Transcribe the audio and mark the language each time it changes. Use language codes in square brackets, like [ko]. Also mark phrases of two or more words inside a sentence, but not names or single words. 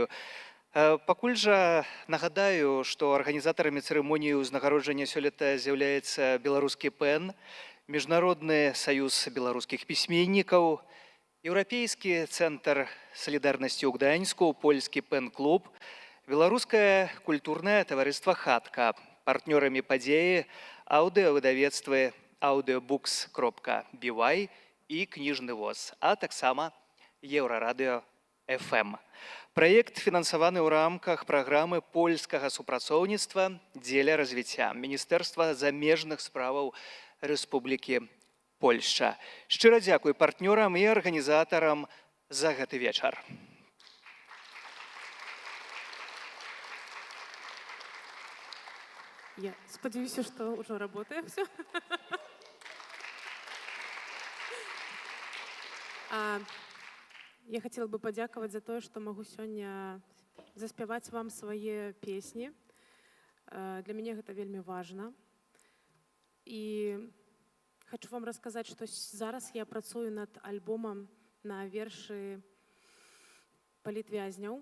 [be] Пакуль жа нагадаю, што арганізатарамі цырымоніі ўзнагароджання сёлета з'яўляецца беларускі пэн, Міжнародны саюз беларускіх пісьменнікаў, Еўрапейскі цэнтр салідарнасці ў Гданьску, польскі пэн-клуб, Беларускае культурнае таварыства «Хатка». Партнёрамі падзеі аўдыёвыдавецтвы audiobooks.by і кніжны воз, а таксама Еўрарадыё FM. Праект фінансаваны ў рамках праграмы польскага супрацоўніцтва дзеля развіцця Міністэрства замежных справаў Рэспублікі Польшча. Шчыра дзякуй партнёрам і арганізатарам за гэты вечар. [uk] Я сподіваюся, що вже працює все. [ru] Я хотела бы [be] подякаваць за тое, што магу сёння заспяваць вам свае песні. Для мяне гэта вельмі важна. І хочу вам расказаць, што зараз я працую над альбомам на вершы палітвязняў.